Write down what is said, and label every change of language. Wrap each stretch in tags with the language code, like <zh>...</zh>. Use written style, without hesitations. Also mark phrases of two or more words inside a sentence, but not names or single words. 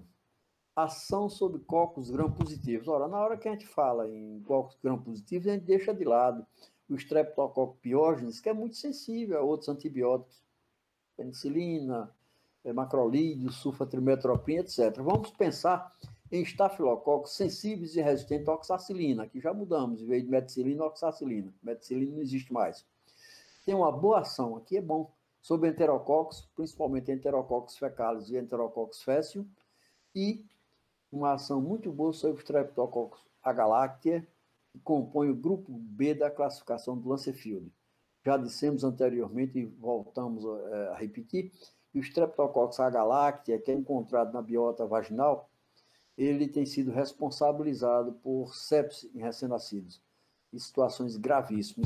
<pt>Ação sobre cocos gram-positivos. Ora, na hora que a gente fala em cocos gram-positivos, a gente deixa de lado o Streptococcus pyogenes, que é muito sensível a outros antibióticos, penicilina, macrolídeo, sulfatrimetropina, etc. Vamos pensar em estafilococos sensíveis e resistentes à oxacilina, que já mudamos, em vez de meticilina, oxacilina. Meticilina não existe mais. Tem uma boa ação, aqui é bom, sobre enterococos, principalmente enterococos fecalis e enterococos faecium, e uma ação muito boa sobre o Streptococcus agalactiae, que compõe o grupo B da classificação do Lancefield. Já dissemos anteriormente e voltamos a repetir, que o Streptococcus agalactiae, que é encontrado na biota vaginal, ele tem sido responsabilizado por sepse em recém-nascidos, em situações gravíssimas.</pt>